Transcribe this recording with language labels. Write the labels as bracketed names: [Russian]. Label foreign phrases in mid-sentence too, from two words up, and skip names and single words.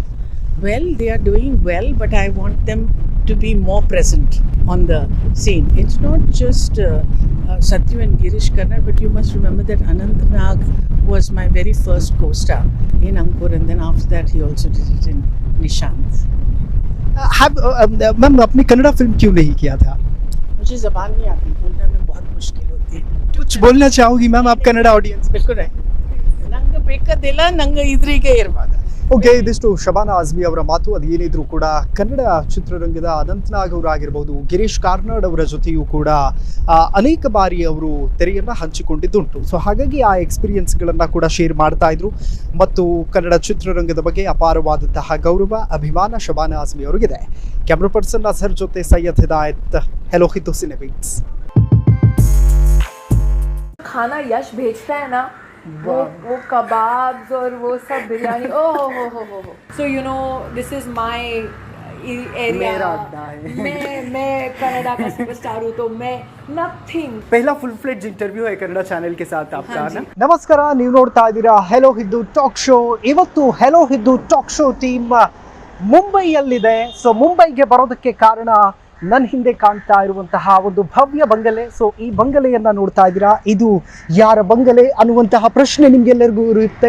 [English] Well, they are doing well, but I want them to be more present on the scene. It's not just Satyu and Girish Karnad, but you must remember that Anant Nag was my very first co-star in Ankur, and then after that he also did it in Nishant. [Hindi] मैम, आपने कन्नड़ा फिल्म क्यों नहीं किया था? मुझे ज़बान नहीं आती, बोलने में बहुत मुश्किल होती है. कुछ बोलना चाहोगी मैम आप कन्नड़ा ऑडियंस? बिल्कुल है. [Kannada] ನಂಗ ಬೇಕದಿಲ್ಲ, ನಂಗ ಇದ್ರಿಗೆ ಇರ್ಬಾರ್ದು. ಓಕೆ, ಇದಿಷ್ಟು ಶಬಾನಾ ಆಜ್ಮಿ ಅವರ ಮಾತು. ಅದು ಏನಿದ್ರು ಕೂಡ ಕನ್ನಡ ಚಿತ್ರರಂಗದ ಅನಂತನಾಗ್ ಅವರಾಗಿರ್ಬೋದು, ಗಿರೀಶ್ ಕಾರ್ನಾಡ್ ಅವರ ಜೊತೆಯೂ ಕೂಡ ಅನೇಕ ಬಾರಿ ಅವರು ತೆರೆಯನ್ನು ಹಂಚಿಕೊಂಡಿದ್ದುಂಟು. ಸೊ ಹಾಗಾಗಿ ಆ ಎಕ್ಸ್ಪೀರಿಯನ್ಸ್ಗಳನ್ನು ಕೂಡ ಶೇರ್ ಮಾಡ್ತಾ ಇದ್ರು ಮತ್ತು ಕನ್ನಡ ಚಿತ್ರರಂಗದ ಬಗ್ಗೆ ಅಪಾರವಾದಂತಹ ಗೌರವ, ಅಭಿಮಾನ ಶಬಾನಾ ಆಜ್ಮಿ ಅವರಿಗಿದೆ. [English] camera person [Kannada] ಅಜಹರ್ ಜೊತೆ ಸೈಯದ್ ಹಿದಾಯತ್, ಹೆಲೋ ಹಿಂದೂ ಸಿನಿಬೀಟ್ಸ್. [Hindi] खाना यश भेजता है ना, वो कबाब्स और वो सब बिरयानी, ओ हो. [English] So you know, this is my एरिया, [Hindi] मेरा अड्डा है। मैं कनाडा का सुपरस्टार हूँ, तो मैं नथिंग। पहला [English] full fledged interview [Hindi] है कन्नಡ ಚಾನೆಲ್ के साथ आपका हाँ ना। जी। [Kannada] ನಮಸ್ಕಾರ, ನೀವು ನೋಡ್ತಾ ಇದ್ದೀರಾ ಹೆಲೋ ಹಿಂದೂ ಟಾಕ್ ಶೋ। ಇವತ್ತು ಹೆಲೋ ಹಿಂದೂ ಟಾಕ್ ಶೋ ಟೀಮ್ ಮುಂಬೈಯಲ್ಲಿದೆ. ಸೊ ಮುಂಬೈಗೆ ಬರೋದಕ್ಕೆ ಕಾರಣ ನನ್ನ ಹಿಂದೆ ಕಾಣ್ತಾ ಇರುವಂತಹ ಒಂದು ಭವ್ಯ ಬಂಗಲೆ. ಸೊ ಈ ಬಂಗಲೆಯನ್ನ ನೋಡ್ತಾ ಇದ್ದೀರಾ, ಇದು ಯಾರ ಬಂಗಲೆ ಅನ್ನುವಂತಹ ಪ್ರಶ್ನೆ ನಿಮ್ಗೆಲ್ಲರಿಗೂ ಇರುತ್ತೆ.